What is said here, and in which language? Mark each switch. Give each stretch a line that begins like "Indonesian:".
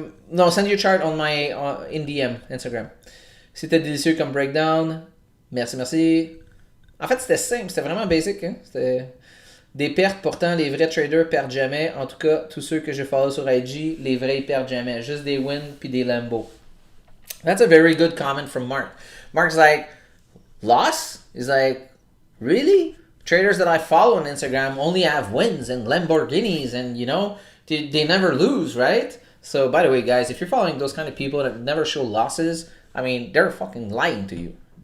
English: No, send your chart on my in DM Instagram.
French: C'était délicieux comme breakdown. Merci, merci. En fait, c'était simple, c'était vraiment basic. Hein? C'était des pertes, pourtant, les vrais traders perdent jamais. En tout cas, tous ceux que je follow sur IG, les vrais ils perdent jamais. Juste des wins puis des Lambo.
English: That's a very good comment from Mark. Mark's like, loss? He's like, really? Traders that I follow on Instagram only have wins and Lamborghinis and, you know, they never lose, right? So, by the way, guys, if you're following those kind of people that never show losses, I mean, they're fucking lying to you.